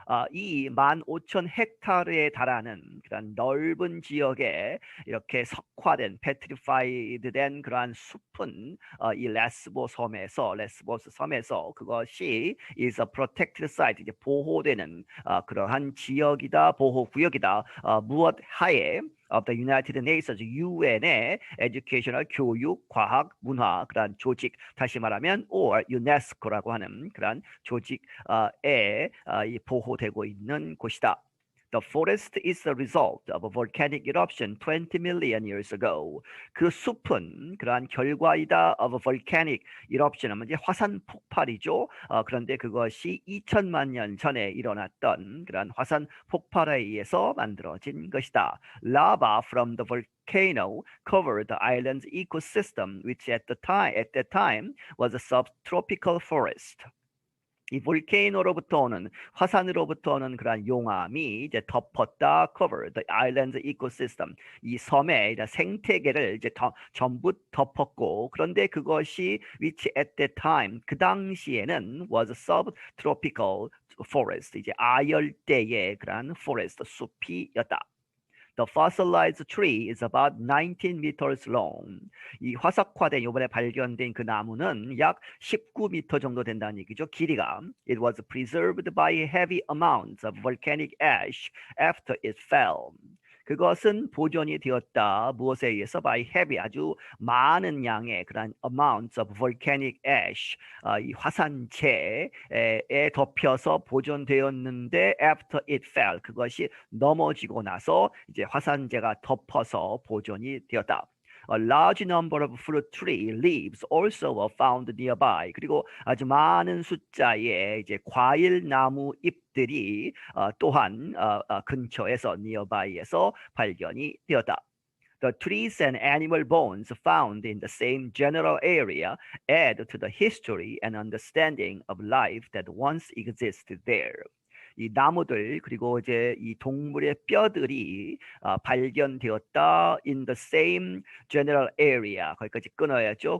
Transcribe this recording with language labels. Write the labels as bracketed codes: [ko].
[ko] 이 15,000헥타르에 달하는 그런 넓은 지역에 이렇게 석화된, petrified된 그러한 숲은 이 레스보스 섬에서 그것이 [en] is a protected site, [ko] 이제 보호되는 그러한 지역이다, 보호구역이다. 무엇 하에 [en] of the United Nations, [ko] UN의 educational, 교육, 과학, 문화 그런 조직, 다시 말하면 or UNESCO라고 하는 그런 조직에 보호되고 있는 곳이다. [en] The forest is the result of a volcanic eruption 20 million years ago. [ko] 그 숲은 그러한 결과이다 [en] of a volcanic eruption, [ko] 이제 화산 폭발이죠. 그런데 그것이 2천만 년 전에 일어났던 그런 화산 폭발에 의해서 만들어진 것이다. [en] Lava from the volcano covered the island's ecosystem, which at that time was a subtropical forest. [ko] 이 볼케이노로부터 오는 화산으로부터 오는 그러한 용암이 이제 덮었다, [en] cover the island's ecosystem, [ko] 이 섬의 생태계를 이제 전부 덮었고, 그런데 그것이 [en] which at that time [ko] 그 당시에는 [en] was a subtropical forest, [ko] 이제 아열대의 그러한 forest 숲이었다. [en] The fossilized tree is about 19 meters long. [ko] 이 화석화된 이번에 발견된 그 나무는 약 19m 정도 된다는 얘기죠. 길이가. [en] It was preserved by heavy amounts of volcanic ash after it fell. [ko] 그것은 보존이 되었다. 무엇에 의해서? [en] by heavy, [ko] 아주 많은 양의 그런 [en] amounts of volcanic ash, [ko] 이 화산재에 덮여서 보존되었는데 [en] after it fell, [ko] 그것이 넘어지고 나서 이제 화산재가 덮어서 보존이 되었다. [en] A large number of fruit tree leaves also were found nearby. [ko] 그리고 아주 많은 숫자의 이제 과일 나무 잎들이 또한 근처에서 nearby에서 발견이 되었다. [en] The trees and animal bones found in the same general area add to the history and understanding of life that once existed there. [ko] 이 나무들 그리고 이제 이 동물의 뼈들이 발견되었다. [en] in the same general area, [ko] 거기까지 끊어야죠.